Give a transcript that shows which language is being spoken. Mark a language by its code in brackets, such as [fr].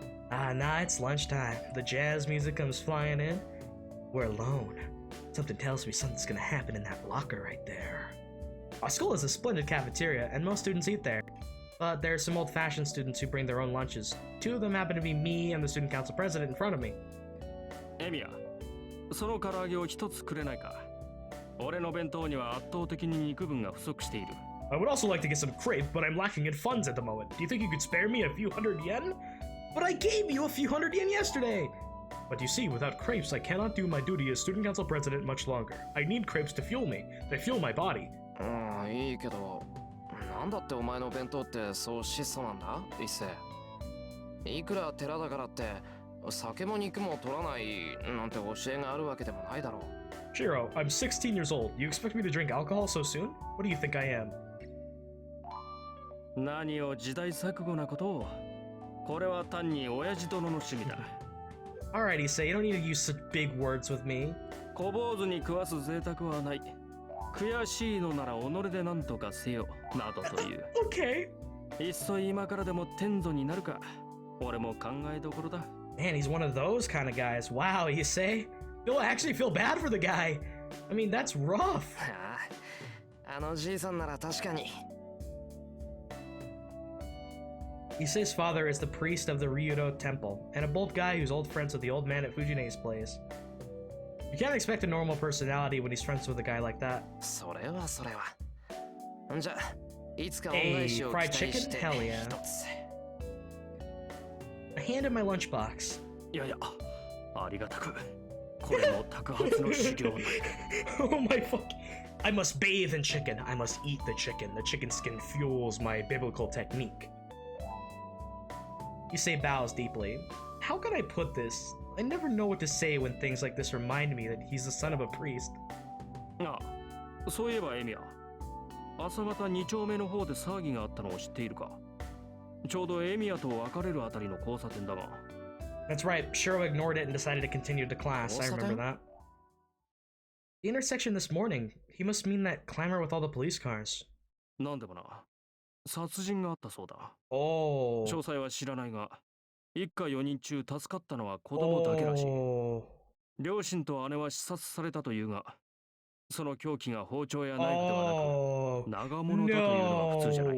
[en] Ah, nah, it's lunchtime. The jazz music comes flying in. We're alone. Something tells me something's gonna happen in that locker right there. Our school is a splendid cafeteria, and most students eat there. But there are some old-fashioned students who bring their own lunches. 2 of them happen to be me and the student council president in front of me. [ja] Emiya, その唐揚げを一つくれないか。俺の弁当には圧倒的に肉分が不足している。 [en] I would also like to get some crepe, but I'm lacking in funds at the moment. Do you think you could spare me a few hundred yen? But I gave you a few hundred yen yesterday! But you see, without crepes, I cannot do my duty as student council president much longer. I need crepes to fuel me, to fuel my body. [ja] いいけど、なんだってお前の弁当ってそう質素なんだ、一世。いくら寺だからって、酒も肉も取らないなんて教えがあるわけでもないだろう。 [en] Shiro, I'm 16 years old. You expect me to drink alcohol so soon? What do you think I am? [ja] 何を時代錯誤なことを。これは単に親父殿の趣味だ。 [en] Alright, Issei, you don't need to use such big words with me. [ja] 小坊主に食わす贅沢はない。悔しいのなら己で何とかせよなどという。 [en] Okay. [ja] いっそ今からでも天祖になるか。俺も考えどころだ。 [en] Man, he's one of those kind of guys. Wow, you say? You'll actually feel bad for the guy. I mean, that's rough. [ja] あのじいさんなら確かに。 [en] Issei's father is the priest of the Ryudo Temple, and a bold guy who's old friends with the old man at Fujine's place. You can't expect a normal personality when he's friends with a guy like that. [ja] それはそれは。じゃあ、いつか恩 [en] Hey, [ja] 返しを期 [en] fried [ja] 待 [en] chicken? [ja] して [en] Hell yeah. [ja] 一つ。 [en] A hand in my lunchbox. [ja] いやいや、ありがたく。これも托発の修行なり。 [en] Oh my fuck. I must bathe in chicken. I must eat the chicken. The chicken skin fuels my biblical technique. Issei bows deeply. How can I put this? I never know what to say when things like this remind me that he's the son of a priest. [ja] ああ、そういえばエミヤ、朝方2丁目の方で騒ぎがあったのを知っているか。ちょうどエミヤと別れるあたりの交差点だが。 [en] That's right, Shiro ignored it and decided to continue to class. I remember that. The intersection this morning. He must mean that clamor with all the police cars. [ja] なんでもな、殺人があったそうだ。 [en] Oh. [ja] 詳細は知らないが、一家4人中助かったのは子供だけらしい。 [en] Oh. [ja] 両親と姉は刺殺されたというが、その凶器が包丁やナイフではなく、長物だというのが普通じゃない。